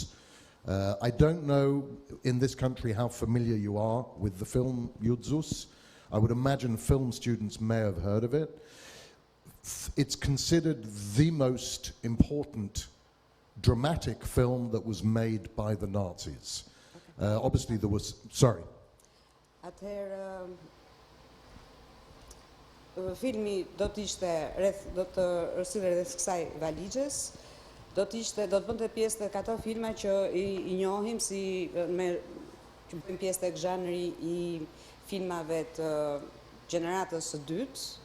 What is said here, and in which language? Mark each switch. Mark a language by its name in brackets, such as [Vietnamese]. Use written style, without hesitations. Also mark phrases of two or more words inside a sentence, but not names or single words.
[English] I don't know in this country how familiar you are with the film Yudzus. I would imagine film students may have heard of it. It's considered the most important dramatic film that was made by the Nazis. Okay. Obviously there was, sorry. [Albanian] Atëherë, filmi do të rrësirë rreth kësaj valixhes, do të bënte pjesë tek ato filma që i njohim si që bëjnë pjesë tek zhanri i filmave të gjeneratës së dytë.